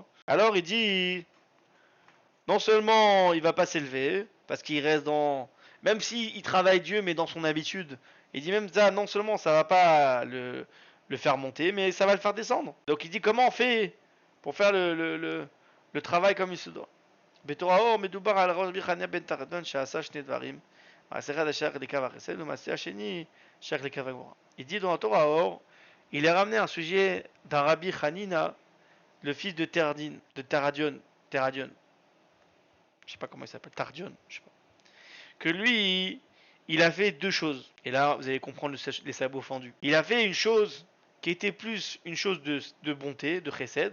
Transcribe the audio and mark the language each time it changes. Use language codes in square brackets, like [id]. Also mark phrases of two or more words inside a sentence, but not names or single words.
[fr] Alors il dit, non seulement il va pas s'élever, parce qu'il reste dans... Même s'il travaille Dieu, mais dans son habitude, il dit même ça, non seulement ça va pas le faire monter, mais ça va le faire descendre. Donc il dit comment on fait pour faire le travail comme il se doit. [he] בתורה מדובר על רבי חניה בן תרדון שעשה שני דברים. מעשה אחד השייך לקו החסד ומעשה השני שייך לקו הגבורה. [fr] Il dit dans la Torah Or, il est ramené un sujet d'un Rabbi Hanina, le fils de Teradion, je sais pas comment il s'appelle, Tardion, je sais pas. Que lui, il a fait deux choses. Et là, vous allez comprendre les sabots fendus. Il a fait une chose qui était plus une chose de bonté, de chesed.